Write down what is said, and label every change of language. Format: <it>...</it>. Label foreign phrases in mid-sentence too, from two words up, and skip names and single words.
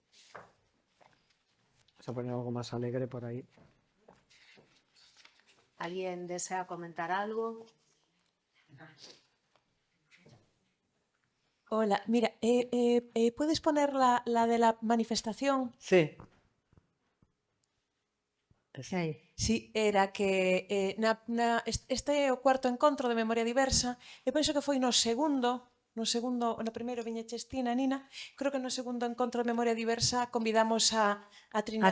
<es>Vamos a poner algo más alegre por ahí. ¿Alguien desea comentar algo? Hola, mira, ¿puedes poner la de la manifestación? Sí.</es> <gl>Que hai? Sí, era que este é o cuarto encontro de Memoria Diversa e penso que foi no primeiro viñeches ti, Nina, creo que no segundo encontro de Memoria Diversa convidamos a Trinidad</gl>